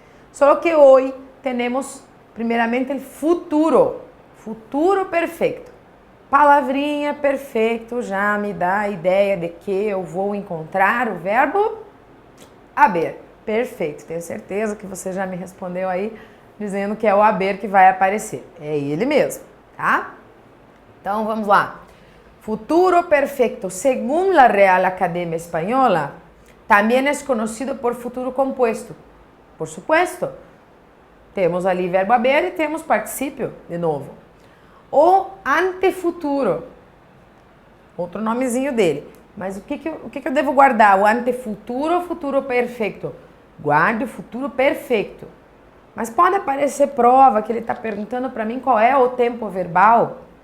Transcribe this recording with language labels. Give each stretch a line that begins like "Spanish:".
Portuguese: Só que hoje temos primeiramente o futuro perfeito. Palavrinha perfeito já me dá a ideia de que eu vou encontrar o verbo haber. Perfeito, tenho certeza que você já me respondeu aí dizendo que é o haber que vai aparecer. É ele mesmo, tá? Então vamos lá.
Spanish: Futuro perfecto, según la Real Academia Española, también es conocido por futuro compuesto. Por supuesto.
Portuguese: Temos ali verbo haber e temos particípio, de novo. O antefuturo, outro nomezinho dele. Mas o que eu devo guardar? O antefuturo ou futuro perfeito? Guarde o futuro perfeito. Mas pode aparecer prova que ele está perguntando para mim qual é o tempo verbal.